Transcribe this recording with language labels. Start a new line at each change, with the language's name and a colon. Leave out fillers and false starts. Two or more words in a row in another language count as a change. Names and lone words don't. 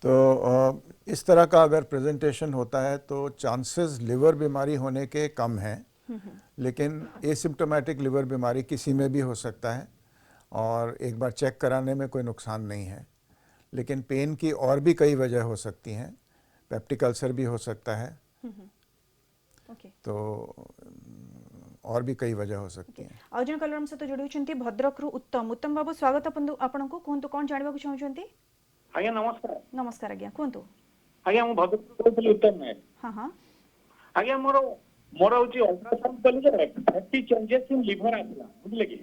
Hindi: तो इस तरह का अगर प्रेजेंटेशन होता है तो
English: chances liver
Hindi: बीमारी होने के कम हैं, लेकिन
English: asymptomatic liver
Hindi: बीमारी किसी में भी हो सकता है और एक बार चेक कराने में कोई नुकसान नहीं है। लेकिन पेन की और भी कई वजह हो सकती हैं,
English: peptic ulcer
Hindi: भी हो सकता है, ओके तो और भी कई वजह हो सकती हैं।
Odia: ଆଉ ଜଣେ କଲର ଆମ ସହିତ ଯୋଡ଼ି ହୋଇଛନ୍ତି ଭଦ୍ରକରୁ ଉତ୍ତମ ବାବୁ, ସ୍ୱାଗତ ଆପଣଙ୍କୁ। କୁହନ୍ତୁ କ'ଣ ଜାଣିବାକୁ ଚାହୁଁଛନ୍ତି? ଆଜ୍ଞା ନମସ୍କାର। ନମସ୍କାର ଆଜ୍ଞା, କୁହନ୍ତୁ। ଆଜ୍ଞା ମୁଁ ଭଦ୍ରକରୁ କହୁଥିଲି ଉତ୍ତମ ନାୟକ। ହଁ ହଁ ଆଜ୍ଞା ମୋର ହଉଛି ଅଲ୍ଟ୍ରାସାଉଣ୍ଡ କଲି ଯେ 30
English: changes in liver
Odia: ଆସିଲା, ବୁଝିଲେ କି?